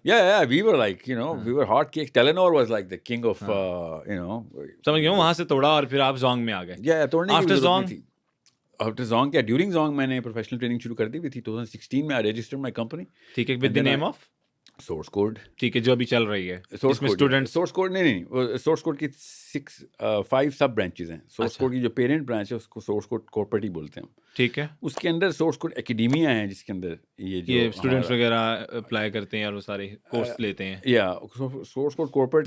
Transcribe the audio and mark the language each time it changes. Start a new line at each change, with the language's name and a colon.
English: Yeah, we were like, we were hot cakes. Telenor was like the king of,
Urdu: سمجھ گیا ہوں. وہاں سے توڑا اور پھر آپ زونگ میں آ گئے. Yeah, توڑنے کی
English: After
Urdu: ضرورت نہیں تھی. After Zong, کیا ڈیورنگ Zong میں نے پروفیشنل ٹریننگ شروع کر دی ہوئی تھی.
English: 2016 میں I registered my company.
Urdu: ٹھیک ہے,
English: with the name of
Urdu: source code. ٹھیک ہے, جو ابھی چل رہی ہے سورس میں اسٹوڈنٹ. سورس کوڈ نہیں, سورس کوڈ کی 5 سب برانچز ہیں. سورس کوڈ کی جو پیرنٹ برانچ ہے اس کو سورس کوڈ کارپوریٹ ہی بولتے ہیں. ٹھیک ہے. اس کے اندر سورس کوڈ اکیڈیمیا ہے جس کے اندر یہ اسٹوڈنٹس وغیرہ اپلائی کرتے ہیں اور وہ سارے کورس لیتے ہیں. یا سورس کوڈ کارپوریٹ